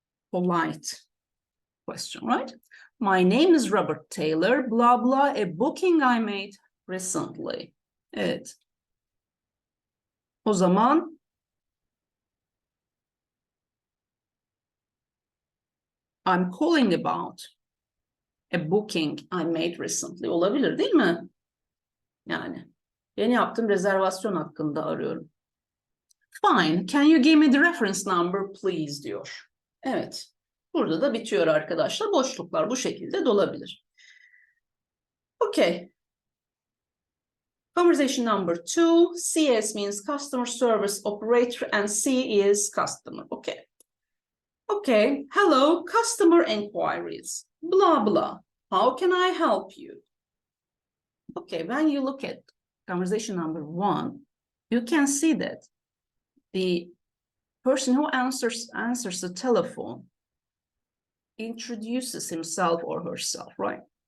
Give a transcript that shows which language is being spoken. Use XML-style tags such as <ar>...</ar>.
<en>Polite question, right? My name is Robert Taylor, blah, blah, a booking I made recently.</en> <tr>Evet. O zaman</tr> <en>I'm calling about a booking I made recently.</en> <tr>Olabilir değil mi? Yani yeni yaptığım rezervasyon hakkında arıyorum.</tr> <en>Fine. Can you give me the reference number please</en> <tr>diyor. Evet. Burada da bitiyor arkadaşlar. Boşluklar bu şekilde dolabilir.</tr> <en>Okay. Conversation number 2. CS means customer service operator and C is customer. Okay. Okay. Hello, customer inquiries. Blah, blah. How can I help you? Okay, when you look at conversation number 1, you can see that the person who answers the telephone introduces himself or herself, right?</en>